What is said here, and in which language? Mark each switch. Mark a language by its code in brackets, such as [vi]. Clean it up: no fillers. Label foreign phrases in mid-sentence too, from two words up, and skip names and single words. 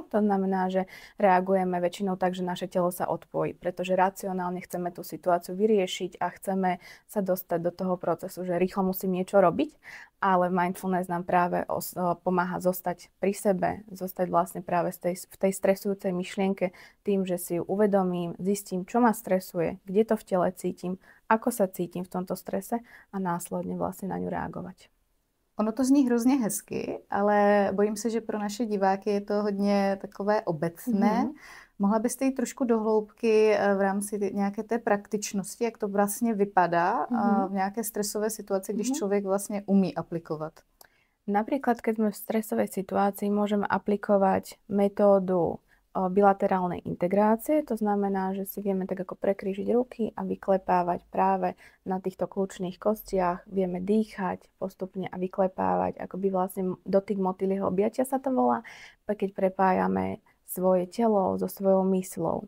[sk] To znamená, že reagujeme väčšinou tak, že naše telo sa odpojí, pretože racionálne chceme tú situáciu vyriešiť a chceme sa dostať do toho procesu, že rýchlo musím niečo robiť, ale mindfulness nám práve pomáha zostať pri sebe, zostať vlastne práve v tej stresujúcej myšlienke tým, že si ju uvedomím, zistím, čo ma stresuje, kde to v tele cítim, ako sa cítim v tomto strese a následne vlastne na ňu reagovať. [cs] Ono to zní hrozně hezky, ale bojím se, že pro naše diváky je to hodně takové obecné. Mohla byste jít trošku do hloubky v rámci nějaké té praktičnosti, jak to vlastně vypadá v nějaké stresové situaci, když člověk vlastně umí aplikovat? [sk] Napríklad, keď sme v stresovej situácii, môžeme aplikovať metódu bilaterálnej integrácie. To znamená, že si vieme tak ako prekrížiť ruky a vyklepávať práve na týchto kľúčnych kostiach. Vieme dýchať postupne a vyklepávať, akoby vlastne dotyk motýlieho objatia sa to volá, keď prepájame svoje telo so svojou myslou.